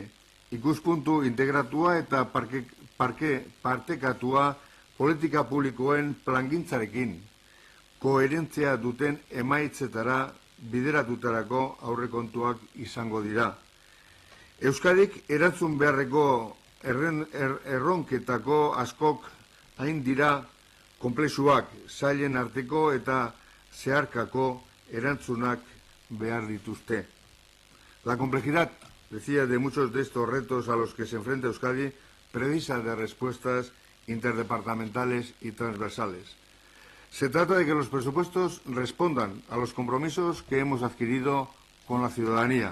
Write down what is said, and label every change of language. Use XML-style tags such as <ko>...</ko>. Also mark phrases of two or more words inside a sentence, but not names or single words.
<eu>Ikuspuntu integratua eta partekatua politika publikoen plangintzarekin koherentzia duten emaitzetara bideratutarako aurrekontuak izango dira. Euskadik erantzun beharreko erronketako askok hain dira konplexuak, sailen arteko eta zeharkako erantzunak behar dituzte.</eu> <es>La complejidad, decía, de muchos de estos retos a los que se enfrenta Euskadi precisa de respuestas interdepartamentales y transversales. Se trata de que los presupuestos respondan a los compromisos que hemos adquirido con la ciudadanía.</es>